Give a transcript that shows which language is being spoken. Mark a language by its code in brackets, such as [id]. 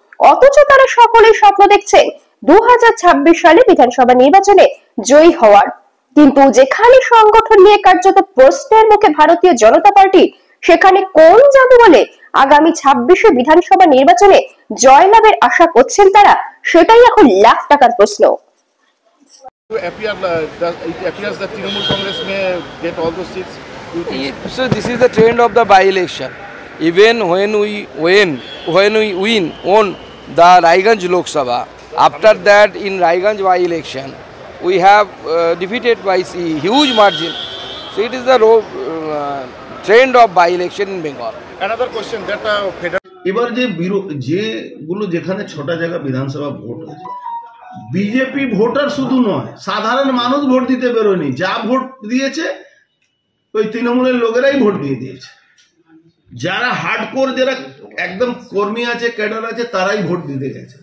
[bn] অথচ তারা সকলেই স্বপ্ন দেখছেন 2026 সালে বিধানসভা নির্বাচনে জয়ী হওয়ার। কিন্তু যেখানে সংগঠন নিয়ে কার্যত প্রশ্নের মুখে ভারতীয় জনতা পার্টি, সেখানে কোন যাবে বলে আগামী 26 বিধানসভা নির্বাচনে জয়লাভের আশা করছেন তারা, সেটাই এখন লাখ টাকার প্রশ্ন। [en] It appears that Trinamool Congress may get all those seats. So this is the trend of the by-election. Even when we win on the Raiganj Lok Sabha, after that in Raiganj by-election, we have defeated by huge margin. So it is the trend of by-election in Bengal. Another question that [bn] এবার যেগুলো যেখানে 6টা জায়গা বিধানসভা vote হয়েছে, BJP voter শুধু নয়, সাধারণ মানুষ ভোট দিতে বেরোয়নি। যা ভোট দিয়েছে ওই তৃণমূলের লোকেরাই ভোট দিয়ে দিয়েছে। যারা হার্ডকোর, যারা একদম কর্মী আছে, ক্যাডার আছে, তারাই ভোট দিতে গেছে।